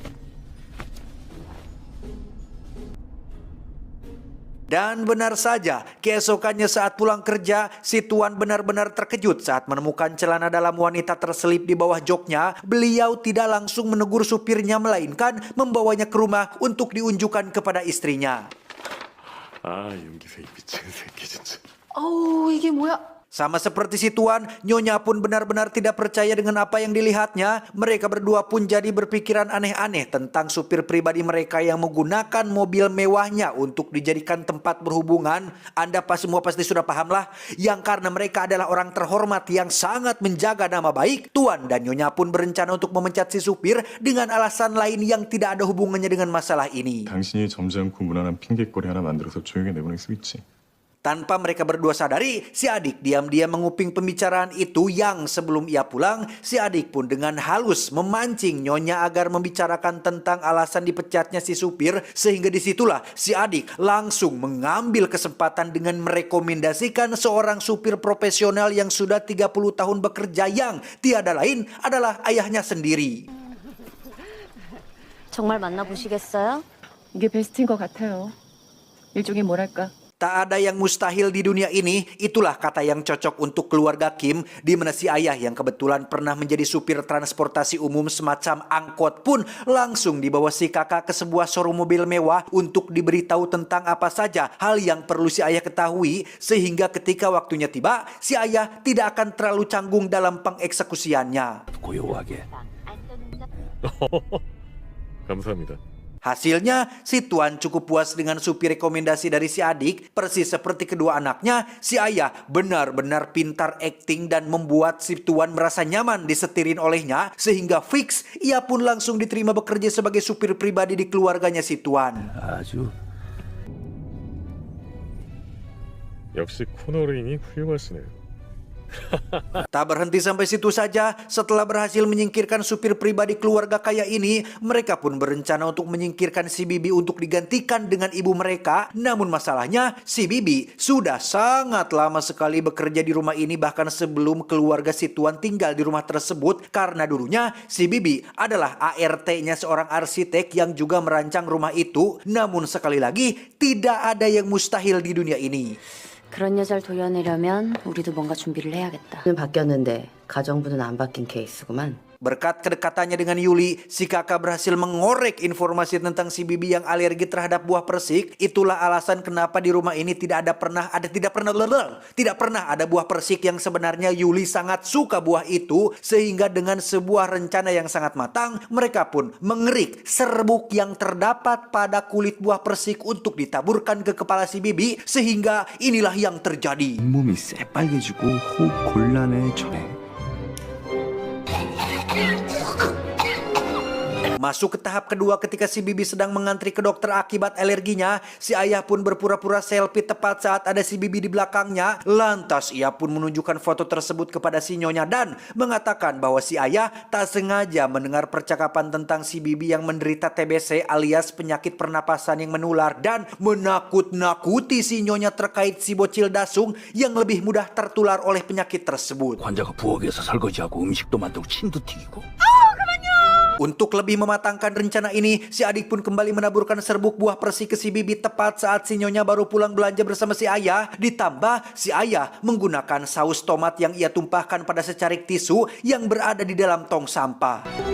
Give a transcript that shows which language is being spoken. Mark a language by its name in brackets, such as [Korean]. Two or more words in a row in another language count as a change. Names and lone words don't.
[Indonesian] Dan benar saja, keesokannya saat pulang kerja, si Tuan benar-benar terkejut saat menemukan celana dalam wanita terselip di bawah joknya. Beliau tidak langsung menegur supirnya, melainkan membawanya ke rumah untuk diunjukkan kepada istrinya. [Korean] 아, 용기세 이 미친 새끼 진짜. 어우, 이게 뭐야? [Indonesian] Sama seperti si Tuan, nyonya pun benar-benar tidak percaya dengan apa yang dilihatnya. Mereka berdua pun jadi berpikiran aneh-aneh tentang supir pribadi mereka yang menggunakan mobil mewahnya untuk dijadikan tempat berhubungan. Anda semua pasti sudah paham lah. Yang karena mereka adalah orang terhormat yang sangat menjaga nama baik, Tuan dan nyonya pun berencana untuk memecat si supir dengan alasan lain yang tidak ada hubungannya dengan masalah ini. [Korean] 당신이 점잖고 무난한 핑계거리 하나 만들어서 조용히 내보낼 수 있지. [Indonesian] Tanpa mereka berdua sadari, si adik diam-diam menguping pembicaraan itu yang sebelum ia pulang, si adik pun dengan halus memancing nyonya agar membicarakan tentang alasan dipecatnya si supir, sehingga disitulah si adik langsung mengambil kesempatan dengan merekomendasikan seorang supir profesional yang sudah 30 tahun bekerja yang tiada lain adalah ayahnya sendiri. [Korean] 정말 만나보시겠어요? 이게 베스트인 것 같아요. 일종의 뭐랄까. [Indonesian] Tak ada yang mustahil di dunia ini, itulah kata yang cocok untuk keluarga Kim, di mana si ayah yang kebetulan pernah menjadi supir transportasi umum semacam angkot pun langsung dibawa si kakak ke sebuah showroom mobil mewah untuk diberitahu tentang apa saja hal yang perlu si ayah ketahui, sehingga ketika waktunya tiba, si ayah tidak akan terlalu canggung dalam pengeksekusiannya. [Korean] 고요하게. 감사합니다. [Indonesian] Hasilnya, si Tuan cukup puas dengan supir rekomendasi dari si adik. Persis seperti kedua anaknya, si ayah benar-benar pintar akting dan membuat si Tuan merasa nyaman disetirin olehnya. Sehingga fix, ia pun langsung diterima bekerja sebagai supir pribadi di keluarganya si Tuan. [Korean] 아주 역시 코너링이 훌륭하시네요. [Indonesian] Tak berhenti sampai situ saja, setelah berhasil menyingkirkan supir pribadi keluarga kaya ini, mereka pun berencana untuk menyingkirkan si Bibi untuk digantikan dengan ibu mereka. Namun masalahnya, si Bibi sudah sangat lama sekali bekerja di rumah ini, bahkan sebelum keluarga si Tuan tinggal di rumah tersebut, karena dulunya si Bibi adalah ART-nya seorang arsitek yang juga merancang rumah itu. Namun sekali lagi, tidak ada yang mustahil di dunia ini. [Korean] 그런 여자를 도려내려면 우리도 뭔가 준비를 해야겠다. 바뀌었는데 가정부는 안 바뀐 케이스구만. [Indonesian] Berkat kedekatannya dengan Yuli, si kakak berhasil mengorek informasi tentang si Bibi yang alergi terhadap buah persik. Itulah alasan kenapa di rumah ini tidak pernah ada buah persik, yang sebenarnya Yuli sangat suka buah itu. Sehingga dengan sebuah rencana yang sangat matang, mereka pun mengerik serbuk yang terdapat pada kulit buah persik untuk ditaburkan ke kepala si Bibi. Sehingga inilah yang terjadi. [Korean] 몸이 새빨개지고 호흡 곤란해져. [Indonesian] Masuk ke tahap kedua ketika si Bibi sedang mengantri ke dokter akibat alerginya. Si ayah pun berpura-pura selfie tepat saat ada si Bibi di belakangnya. Lantas ia pun menunjukkan foto tersebut kepada si Nyonya dan mengatakan bahwa si ayah tak sengaja mendengar percakapan tentang si Bibi yang menderita TBC alias penyakit pernapasan yang menular, dan menakut-nakuti si Nyonya terkait si bocil dasung yang lebih mudah tertular oleh penyakit tersebut. [Korean] 환자가 부엌에서 설거지하고 음식도 만들고 침도 튀기고. [Indonesian] Untuk lebih mematangkan rencana ini, si adik pun kembali menaburkan serbuk buah persik ke si Bibi tepat saat si Nyonya baru pulang belanja bersama si ayah. Ditambah, si ayah menggunakan saus tomat yang ia tumpahkan pada secarik tisu yang berada di dalam tong sampah.